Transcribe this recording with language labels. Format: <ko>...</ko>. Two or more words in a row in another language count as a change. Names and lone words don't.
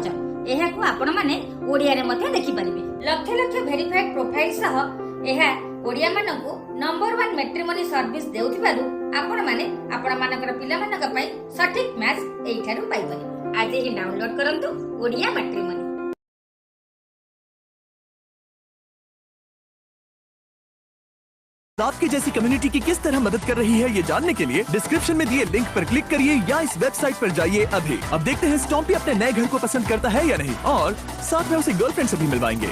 <or>ଏହାକୁ ଆପଣମାନେ ଓଡ଼ିଆରେ ମଧ୍ୟ ଦେଖିପାରିବେ। ଲକ୍ଷ ଲକ୍ଷ</or> <en>verified profile</en> <or>ସହ ଏହା ଓଡ଼ିଆମାନଙ୍କୁ ନମ୍ବର 1</or> <en>matrimony service</en> <or>ଦେଉଥିବାରୁ ଆପଣମାନେ ଆପଣମାନଙ୍କର ପିଲାମାନଙ୍କ ପାଇଁ ସଠିକ୍ ମ୍ୟାଚ୍ ଏଇଠାରୁ ପାଇପାରିବେ। ଆଜି ହିଁ ଡାଉନଲୋଡ୍ କରନ୍ତୁ ଓଡ଼ିଆ ମାଟ୍ରିମୋନି।</or> <hi>आपकी जैसी कम्युनिटी की किस तरह मदद कर रही है, ये जानने के लिए डिस्क्रिप्शन में दिए लिंक पर क्लिक करिए या इस वेबसाइट पर जाइए अभी। अब देखते हैं स्टॉम्पी अपने नए घर को पसंद करता है या नहीं, और साथ में उसे गर्लफ्रेंड से भी मिलवाएंगे।</hi>